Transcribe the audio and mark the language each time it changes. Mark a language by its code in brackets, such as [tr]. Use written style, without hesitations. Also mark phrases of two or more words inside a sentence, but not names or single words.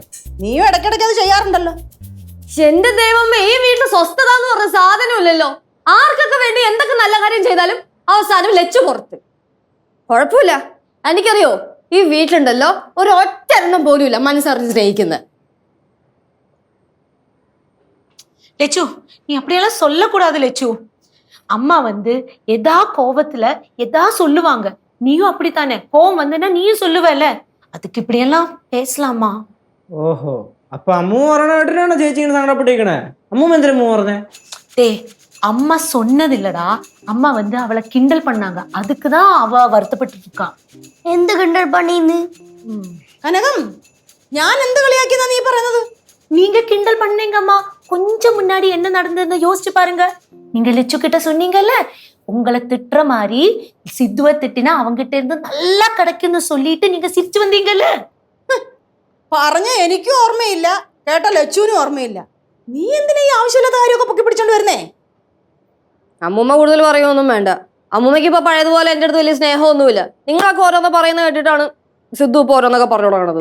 [ml] നീയും ഇടയ്ക്കിടയ്ക്ക് അത് ചെയ്യാറുണ്ടല്ലോ. എന്റെ ദൈവമേ, ഈ വീട്ടിൽ സ്വസ്ഥത എന്ന് പറഞ്ഞ സാധനമില്ലല്ലോ. ആർക്കൊക്കെ വേണ്ടി എന്തൊക്കെ നല്ല കാര്യം ചെയ്താലും അവസാനം ലച്ചു പുറത്ത്. കുഴപ്പമില്ല, എനിക്കറിയോ ഈ വീട്ടിലുണ്ടല്ലോ ഒരു ഒറ്റ എണ്ണം പോലും ഇല്ല മനസ്സറിഞ്ഞ് സ്നേഹിക്കുന്നത്. [ta] லெச்சு நீ அப்படியெல்லாம் சொல்லக்கூடாது லெச்சு. அம்மா வந்து எதா கோவத்துல எதா சொல்லுவாங்க. நீயும் அப்படித்தானே, கோவம் வந்துன்னா நீயும் சொல்லுவல. அதுக்கு இப்படியெல்லாம் பேசலாமா? [ml] ഓഹോ, അപ്പൊ അമ്മു പറഞ്ഞ കേട്ടിട്ടാണോ ചേച്ചി ഇങ്ങനെ സങ്കടപ്പെട്ടിരിക്കണേ? അമ്മൂമ്മ എന്തിനാ അമ്മു പറഞ്ഞേ? [ta] டே அம்மா சொன்னது இல்லடா, அம்மா வந்து அவளை கிண்டல் பண்ணாங்க. அதுக்குதான் அவ வருத்தப்பட்டு இருக்கா. [ml] എന്ത് [ta] கிண்டல் பண்ணின்னு? [ml] കനകം, ഞാൻ എന്ത് കളിയാക്കിയെന്നാ നീ പറയുന്നത്? [ta] நீங்க கிண்டல் பண்ணீங்க அம்மா. கொஞ்சம் முன்னாடி என்ன நடந்ததுன்னு யோசிச்சு பாருங்க. நீங்க லெச்சு கிட்ட சொன்னீங்கல்ல, உங்களை திட்டுற மாதிரி சித்துவ திட்டினா அவங்கிட்ட இருந்து நல்லா கிடைக்கும்னு சொல்லிட்டு நீங்க சிரிச்சு வந்தீங்கல்ல. [ml] പറഞ്ഞ എനിക്കും ഓർമ്മയില്ല, കേട്ട ലച്ചുവിനും ഓർമ്മയില്ല. നീ എന്തിനാ ഈ ആവശ്യമില്ലാത്ത കാര്യമൊക്കെ പൊക്കി പിടിച്ചോണ്ട് വരുന്നേ? അമ്മൂമ്മ കൂടുതൽ പറയുമൊന്നും വേണ്ട. അമ്മൂമ്മയ്ക്ക് ഇപ്പൊ പഴയതുപോലെ എന്റെ അടുത്ത് വലിയ സ്നേഹമൊന്നുമില്ല. നിങ്ങളൊക്കെ ഓരോന്ന് പറയുന്നത് കേട്ടിട്ടാണ് സിദ്ധു ഇപ്പൊ ഓരോന്നൊക്കെ പറഞ്ഞു തുടങ്ങണത്.